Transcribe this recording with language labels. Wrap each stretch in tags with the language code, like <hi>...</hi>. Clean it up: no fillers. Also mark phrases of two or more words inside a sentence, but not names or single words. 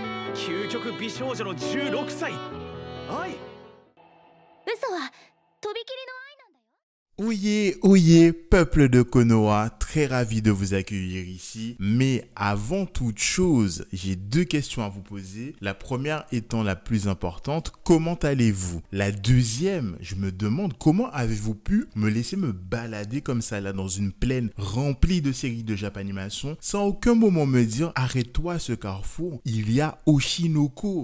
<ja>究極美少女の16歳。愛。嘘はとびきりの愛なんだよ。</ja> <fr>Oyez, oyez, peuple de Konoha, très ravi de vous accueillir ici. Mais avant toute chose, j'ai deux questions à vous poser. La première étant la plus importante, comment allez-vous? La deuxième, je me demande comment avez-vous pu me laisser me balader comme ça là dans une plaine remplie de séries de Japanimation sans aucun moment me dire arrête-toi à ce carrefour, il y a Oshinoko.</fr>